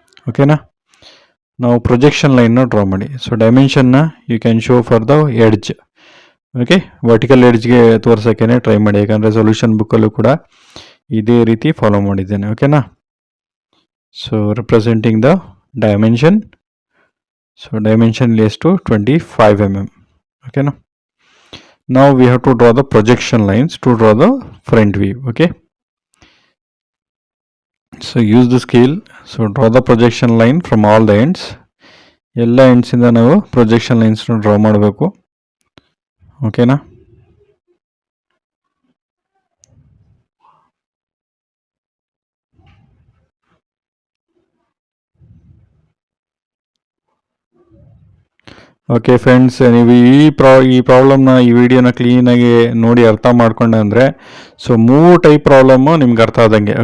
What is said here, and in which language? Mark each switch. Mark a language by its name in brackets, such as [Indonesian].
[Kannada] ಓಕೆನಾ, ನಾವು ಪ್ರೊಜೆಕ್ಷನ್ ಲೈನ್ನ ಡ್ರಾ ಮಾಡಿ. So ಡೈಮೆನ್ಷನ್ನ [English] You can show for the edge. [Kannada] Okay, vertical ಎಡ್ಜ್ಗೆ ತೋರ್ಸೋಕ್ಕೇ try ಮಾಡಿ, ಯಾಕಂದರೆ ಸೊಲ್ಯೂಷನ್ ಬುಕ್ಕಲ್ಲೂ ಕೂಡ ಇದೇ ರೀತಿ ಫಾಲೋ ಮಾಡಿದ್ದೇನೆ. [English] ಓಕೆನಾ, so representing the dimension. [Kannada] So dimension ಎಷ್ಟು 25 mm. [English] ಓಕೆನಾ, now we have to draw the projection lines to draw the front view. Okay, so use the scale. So draw the projection line from all the ends. [Kannada] ಎಲ್ಲ ಎಂಡ್ಸಿಂದ ನಾವು projection ಲೈನ್ಸ್ನ draw ಮಾಡಬೇಕು. ಓಕೆನಾ, okay friends, ನೀವು ಈ ಪ್ರಾಬ್ಲಮ್ನ, ಈ ವಿಡಿಯೋನ ಕ್ಲೀನಾಗಿ ನೋಡಿ ಅರ್ಥ ಮಾಡ್ಕೊಂಡೆ ಅಂದರೆ ಸೊ 3 ಟೈಪ್ ಪ್ರಾಬ್ಲಮ್ಮು ನಿಮ್ಗೆ ಅರ್ಥ ಆದಂಗೆ.